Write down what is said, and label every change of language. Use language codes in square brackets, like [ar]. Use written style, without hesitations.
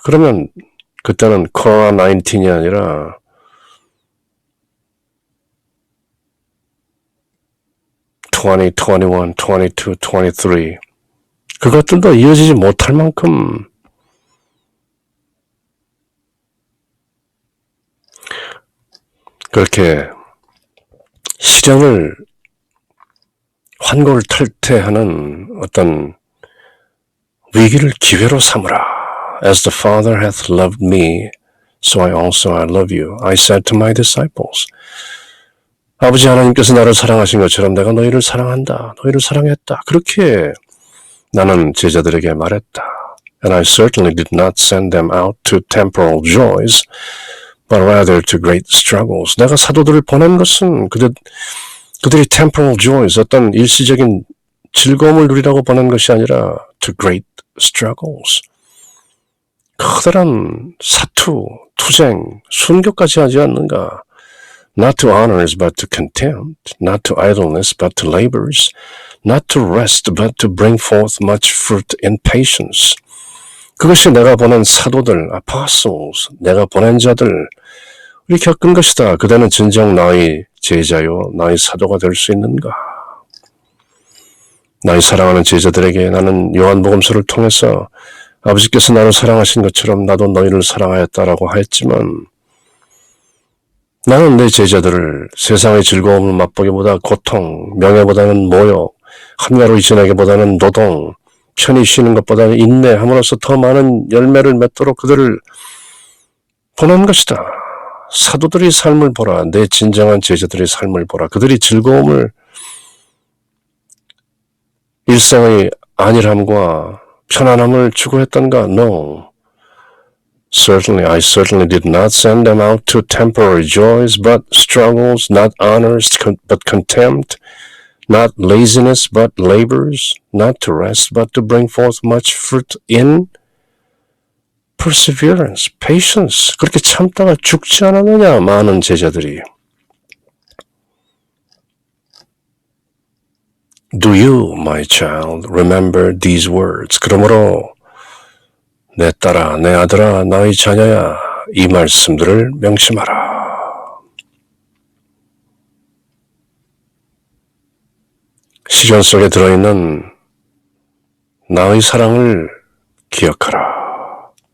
[ko] 그러면 그때는 코로나 19이 아니라 (20, 21, 22, 23) 그것들도 이어지지 못할 만큼 그렇게 시련을 환골 탈퇴하는 어떤 위기를 기회로 삼으라. [en] As the Father hath loved me, so I love you. I said to my disciples. [ko] 아버지 하나님께서 나를 사랑하신 것처럼 내가 너희를 사랑한다. 너희를 사랑했다. 그렇게 나는 제자들에게 말했다. [en] And I certainly did not send them out to temporal joys, but rather to great struggles. [ko] 내가 사도들을 보낸 것은 그들이 [en] temporal joys, [ko] 어떤 일시적인 즐거움을 누리라고 보낸 것이 아니라 [en] to great struggles. [ko] 커다란 사투, 투쟁, 순교까지 하지 않는가. [en] Not to honors, but to contempt. Not to idleness, but to labors. Not to rest, but to bring forth much fruit in patience. [ko] 그것이 내가 보낸 사도들, apostles, 내가 보낸 자들, 우리 겪은 것이다. 그대는 진정 나의 제자요, 나의 사도가 될 수 있는가? 나의 사랑하는 제자들에게 나는 요한복음서를 통해서 아버지께서 나를 사랑하신 것처럼 나도 너희를 사랑하였다라고 하였지만 나는 내 제자들을 세상의 즐거움을 맛보기보다 고통, 명예보다는 모욕, 한가로이 지내기보다는 노동, 편히 쉬는 것보다는 인내함으로써 더 많은 열매를 맺도록 그들을 보낸 것이다. 사도들의 삶을 보라. 내 진정한 제자들의 삶을 보라. 그들이 즐거움을 일생의 안일함과 편안함을 추구했던가? [en] No. I certainly did not send them out to temporary joys, but struggles, not honors, but contempt, not laziness, but labors, not to rest, but to bring forth much fruit in perseverance, patience. [ko] 그렇게 참다가 죽지 않았느냐, 많은 제자들이. [en] Do you, my child, remember these words? [ko] 그러므로 내 딸아, 내 아들아, 나의 자녀야, 이 말씀들을 명심하라. 시련 속에 들어있는 나의 사랑을 기억하라.